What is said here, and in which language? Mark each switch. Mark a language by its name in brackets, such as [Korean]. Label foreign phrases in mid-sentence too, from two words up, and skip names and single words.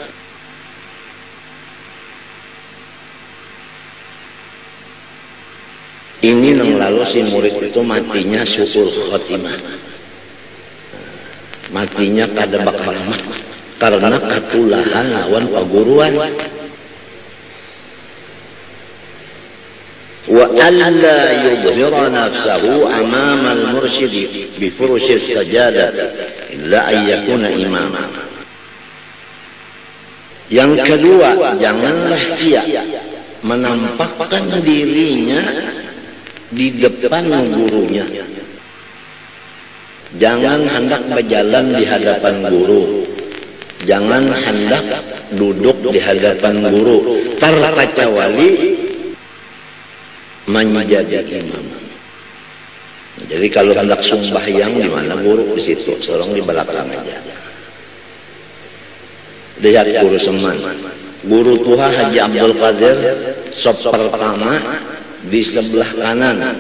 [Banjar] Ini nang lalu si murid itu matinya syukur khotimah. matinya kada bakal lama karena katulahan lawan paguruan. [Arabic] وألا يظهر نفسه أمام المرشد بفرش السجادة إلا أن يكون إماما. [Banjar] Yang kedua, janganlah ia menampakkan dirinya di depan gurunya. Jangan hendak berjalan di hadapan guru. Jangan hendak duduk di hadapan guru. Terkecuali menjadi imam. Jadi kalau hendak sembahyang di mana guru di situ, seorang di belakang aja. Lihat guru Seman. Guru Tuha Haji Abdul Qadir sop pertama di sebelah kanan.